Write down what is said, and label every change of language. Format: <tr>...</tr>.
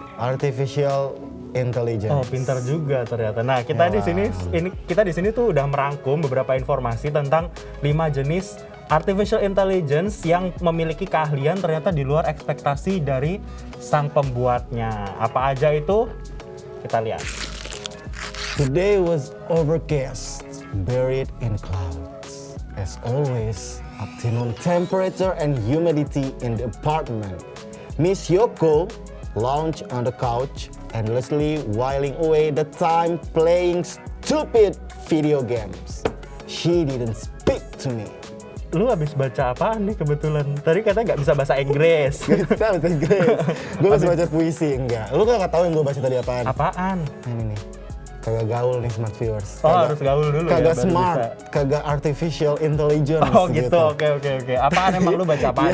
<en>Artificial Intelligence.</en> <id>Oh pintar juga ternyata. Nah kita di sini tuh udah merangkum beberapa informasi tentang 5 jenis Artificial Intelligence yang memiliki keahlian ternyata di luar ekspektasi dari sang pembuatnya. Apa aja itu? Kita lihat.</id> <en>Today was overcast, buried in clouds. As always, optimum temperature and humidity in the apartment. Miss Yoko lounged on the couch, endlessly whiling away the time playing stupid video games. She didn't speak to me.</en> <id>Lu habis baca apaan nih kebetulan? Tadi katanya nggak bisa bahasa Inggris. Bisa bahasa Inggris. Gue masih baca puisi, enggak. Lu gak tahu yang gue baca tadi apaan? Apaan? Ini nih. Kagak gaul nih Smart Viewers. Harus gaul dulu ya. Kagak baru</id> <en>smart,</en> <id>bisa. kagak artificial intelligence. Oh gitu, oke. Apaan emang lu baca apaan?</id>